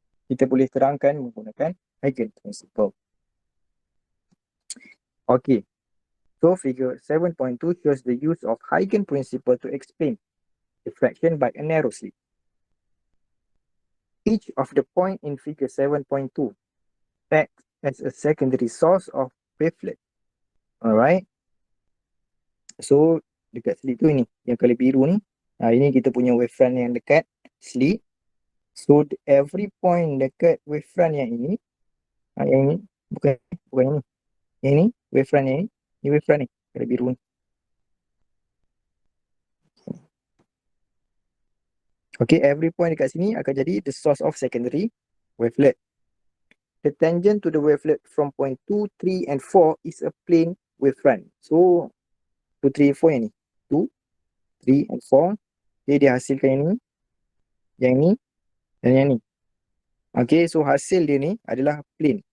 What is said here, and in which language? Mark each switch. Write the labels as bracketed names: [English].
[Malay] Kita boleh terangkan menggunakan Huygens Principle. Okay. [English] So figure 7.2 shows the use of Huygens Principle to explain diffraction by a narrow slit. Each of the point in figure 7.2 acts as a secondary source of wavelet. [Malay] Alright. So dekat slit tu ini, yang color biru ni, ini kita punya wavefront yang dekat slit. [English] So every point [Malay] dekat wavefront yang ini, yang ini bukan ini. Yang ini wavefront yang ini wavefront ni, color biru ni. [English] Okay, every point [Malay] dekat sini akan jadi [English] the source of secondary wavelet. The tangent to the wavelet from point 2, 3 and 4 is a plane wavefront. [Malay] So 2, 3, 4 yang ni. 2, 3 and 4. Okay, dia hasilkan yang ni dan yang ni. Okay, so hasil dia ni adalah plane.